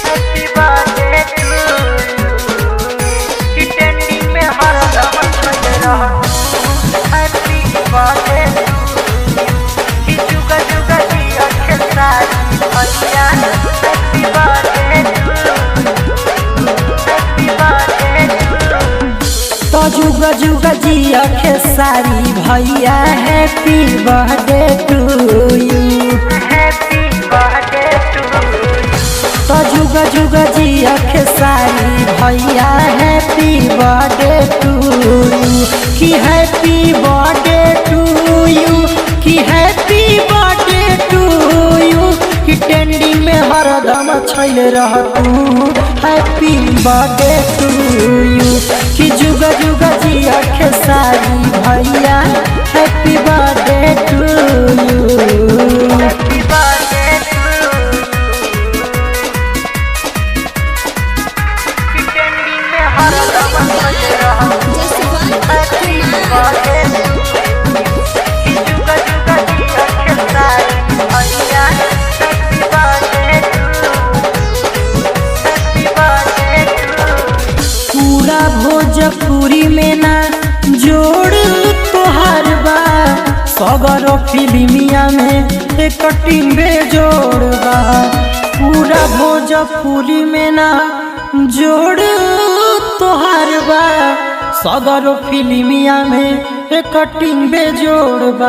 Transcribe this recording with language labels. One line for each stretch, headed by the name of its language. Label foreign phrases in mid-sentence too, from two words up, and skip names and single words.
English: happy birthday to you.
Bhojpuri: ट्रेंडिंग में हरदम चल रहा
English: happy birthday to you.
Bhojpuri: जुगा जुगा जिया खेसारी भैया
English: happy birthday to happy birthday to.
Bhojpuri: तो जुगा जुगा जिया खेसारी भैया
English: happy birthday to you. happy birthday to
Bhojpuri: तो जुगा जुगा जिया खेसारी भैया
English: happy birthday to you. कि happy birthday to you कि happy birthday to you.
Bhojpuri: कि ट्रेंडिंग में हरदम छैल रह तू
English: happy birthday to you.
Bhojpuri: कि जुगा जुगा जिया खेसारी भैया
English: happy birthday to you. happy birthday to
Bhojpuri: ट्रेंडिंग में हरदम चल रहा
English: happy birthday to
Bhojpuri: जुगा जुगा जिया खेसारी भैया
English: happy birthday to happy birthday to.
Bhojpuri: पूरा भोजपुरी में ना जोड़ तोहार बा सगरो फिल्मिया में एक टीम बेजोड़ बा। पूरा भोजपुरी में ना जोड़ तोहार बा सगरो फिल्मिया में एक टीम बेजोड़ बा।